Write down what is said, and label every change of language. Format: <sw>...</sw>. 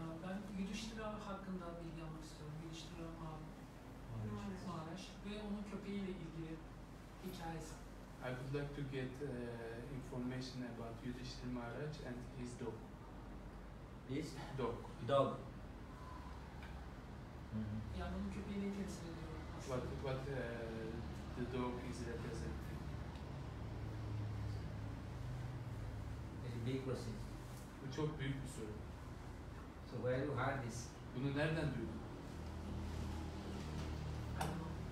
<tr>Ben Yudhishthira hakkında bilgi almak istiyorum. Yudhishthira Maharaj ve onun köpeğiyle ilgili hikayesi.</tr> <en>I would like to get information about Yudhishthir Maharaj and his dog. His Dog. dog.</en> <tr>Yani onun köpeği neyi temsil ediyor aslında?</tr> <en>What the dog is representing. It's a big question.</en> <tr>Bu çok büyük bir soru.</tr> <en>So where you heard this?</en> <tr>Bunu nereden duydun?</tr> <en>I don't know.</en>